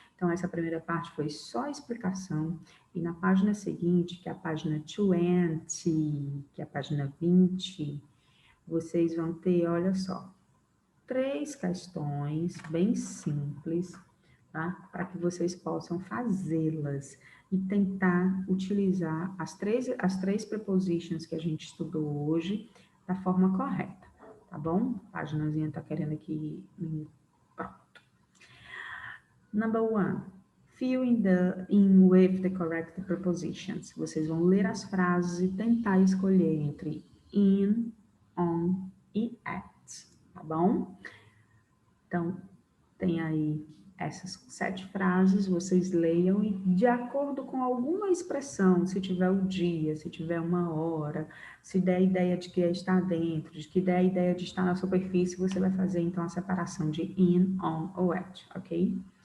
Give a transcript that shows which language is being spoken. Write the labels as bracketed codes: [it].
[pt] Então, essa primeira parte foi só a explicação. E na página seguinte, que é a página 20, que é a página 20, vocês vão ter, olha só, 3 questões bem simples, tá? Para que vocês possam fazê-las e tentar utilizar as três prepositions que a gente estudou hoje da forma correta, tá bom? A paginazinha tá querendo aqui. Pronto. [en] Number 1. Fill in with the correct prepositions. [pt] Vocês vão ler as frases e tentar escolher entre in, on e at, tá bom? Então, tem aí essas 7 frases, vocês leiam e de acordo com alguma expressão, se tiver o dia, se tiver uma hora, se der a ideia de que está dentro, de que der a ideia de estar na superfície, você vai fazer então a separação de in, on ou at, ok?